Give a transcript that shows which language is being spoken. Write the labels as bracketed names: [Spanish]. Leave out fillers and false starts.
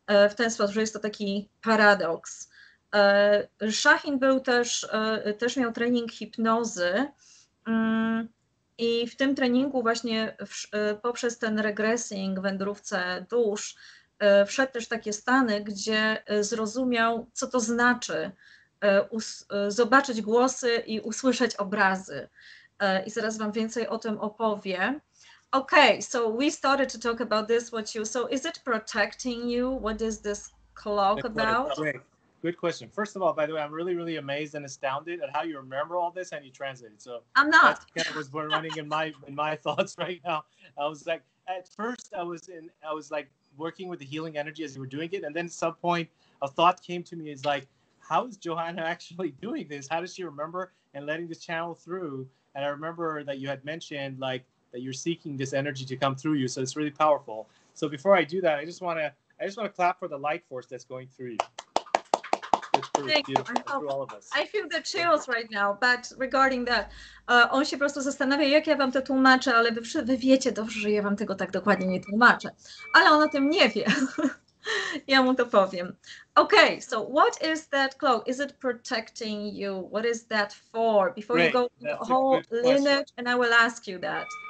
[Polish] W ten sposób, że jest to taki paradoks. Shahin był też miał trening hipnozy i w tym treningu właśnie poprzez ten regressing, wędrówce dusz, wszedł też takie stany, gdzie zrozumiał, co to znaczy zobaczyć głosy i usłyszeć obrazy. I zaraz wam więcej o tym opowiem. [English] Okay, so we started to talk about this. So is it protecting you? What is this cloak about? Great. Good question. First of all, by the way, I'm really, really amazed and astounded at how you remember all this and you translate it. So I'm not. That's kind of was running in my thoughts right now. I was like, at first I was like working with the healing energy as you were doing it, and then at some point a thought came to me. Is like, how is Johanna actually doing this? How does she remember and letting this channel through? And I remember that you had mentioned like that you're seeking this energy to come through you, so it's really powerful. So before I do that, I just want to clap for the light force that's going through you. Thank you. Through all of us. I feel the chills right now, but regarding that, [Polish] on się po prostu zastanawia, jak ja wam to tłumaczę, ale wy wiecie dobrze, że ja wam tego tak dokładnie nie tłumaczę. Ale on o tym nie wie. Ja mu to powiem. [English] Okay, so what is that cloak? Is it protecting you? What is that for? Before you go to the whole lineage, and I will ask you that.